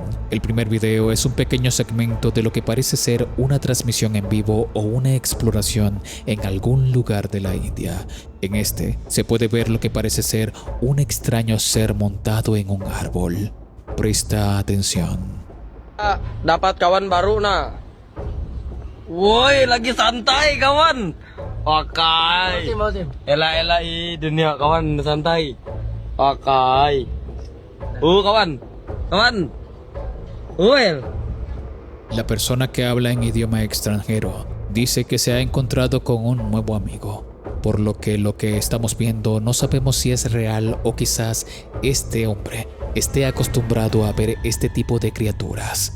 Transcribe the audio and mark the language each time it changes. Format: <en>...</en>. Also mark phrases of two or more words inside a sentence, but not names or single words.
<es>El primer video es un pequeño segmento de lo que parece ser una transmisión en vivo o una exploración en algún lugar de la India. En este, se puede ver lo que parece ser un extraño ser montado en un árbol. Presta atención.</es> <ms>Dapat kawan baru nah. Woi, lagi santai kawan. Pakai. Ela dunia kawan santai. Pakai. Kawan. Kawan.</ms> <es>La persona que habla en idioma extranjero dice que se ha encontrado con un nuevo amigo, por lo que estamos viendo no sabemos si es real o quizás este hombre esté acostumbrado a ver este tipo de criaturas.</es>